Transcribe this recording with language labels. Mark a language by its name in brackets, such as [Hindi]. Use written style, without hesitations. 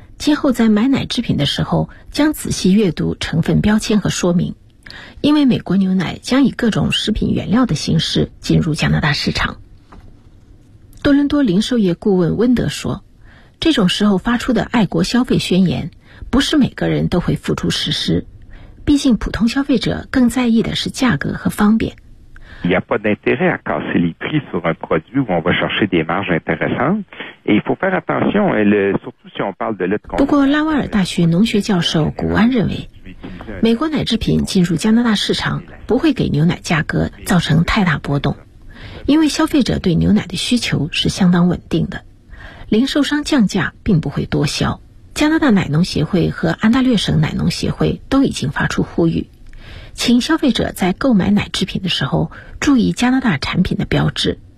[Chinese] 今后在买奶制品的时候将仔细阅读成分标签和说明，因为美国牛奶将以各种食品原料的形式进入加拿大市场。多伦多零售业顾问温德说，这种时候发出的爱国消费宣言不是每个人都会付诸实施，毕竟普通消费者更在意的是价格和方便。 [French] Il n'y a pas d'intérêt à casser les prix sur un produit où on va chercher des marges intéressantes. Et il faut faire attention, surtout si on parle de lutte contre. [Chinese] 不过，拉威尔大学农学教授古安认为，美国奶制品进入加拿大市场不会给牛奶价格造成太大波动，因为消费者对牛奶的需求是相当稳定的，零售商降价并不会多销。加拿大奶农协会和安大略省奶农协会都已经发出呼吁，请消费者在购买奶制品的时候注意加拿大产品的标志。